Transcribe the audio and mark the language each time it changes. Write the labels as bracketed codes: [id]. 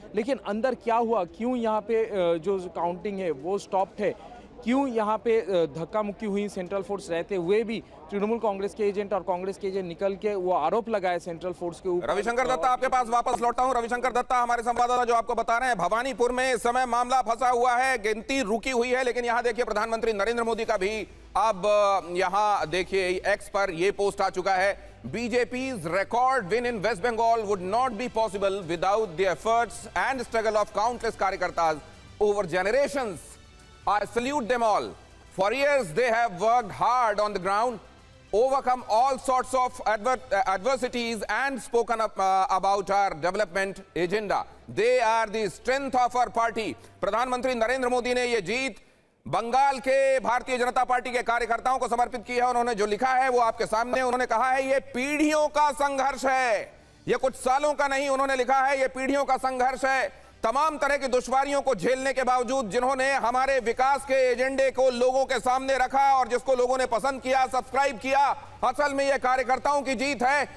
[hi] लेकिन अंदर क्या हुआ, क्यों यहाँ पे जो काउंटिंग है वो स्टॉप्ड है, क्यों यहाँ पे धक्का मुक्की हुई, सेंट्रल फोर्स रहते हुए भी तृणमूल कांग्रेस के एजेंट और कांग्रेस के एजेंट निकल के वो आरोप लगाए सेंट्रल फोर्स के ऊपर। रविशंकर दत्ता, आपके पास वापस लौटा हूं। रविशंकर दत्ता, हमारे संवाददाता जो आपको बता रहे हैं भवानीपुर में इस समय मामला फंसा हुआ है, गिनती रुकी हुई है, लेकिन यहां देखिए प्रधानमंत्री नरेंद्र मोदी का भी अब यहां देखिए एक्स पर यह पोस्ट आ चुका है। [en] BJP's record win in West Bengal would not be possible without the efforts and struggle of countless karyakartas over generations. I salute them all. For years they have worked hard on the ground, overcome all sorts of adversities and spoken up about our development agenda. They are the strength of our party. [hi] प्रधानमंत्री नरेंद्र मोदी ने ये जीत बंगाल के Bharatiya Janata party के कार्यकर्ताओं को समर्पित की है। उन्होंने जो लिखा है वो आपके सामने, उन्होंने कहा है ये पीढ़ियों का संघर्ष है, ये कुछ सालों का नहीं। उन्होंने लिखा है ये पीढ़ियों का संघर्ष है। तमाम तरह की दुश्वारियों को झेलने के बावजूद जिन्होंने हमारे विकास के एजेंडे को लोगों के सामने रखा और जिसको लोगों ने पसंद किया, सब्सक्राइब किया, असल में यह कार्यकर्ताओं की जीत है।